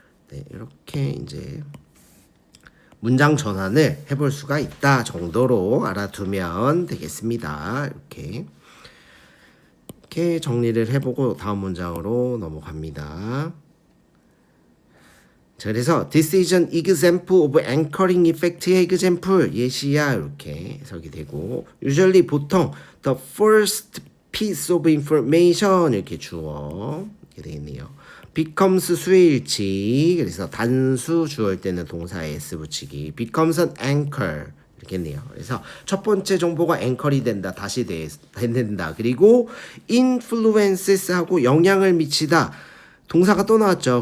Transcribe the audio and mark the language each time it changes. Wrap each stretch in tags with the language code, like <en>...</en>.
<ko>네, 이렇게 이제 문장 전환을 해볼 수가 있다 정도로 알아두면 되겠습니다. 이렇게 정리를 해보고 다음 문장으로 넘어갑니다. 자, 그래서</ko> <en>this is an example of anchoring effect</en> <ko>의 example 예시야 이렇게 해석이 되고 usually 보통</ko> <en>the first piece of information</en> <ko>이렇게 주어 이렇게 되겠네요. becomes 수일치 그래서 단수 주어일 때는 동사에 s 붙이기</ko> <en>becomes an anchor</en> <ko>이렇겠네요. 그래서 첫 번째 정보가 앵커리 된다 다시 된다 그리고 influences 하고 영향을 미치다 동사가 또 나왔죠.</ko>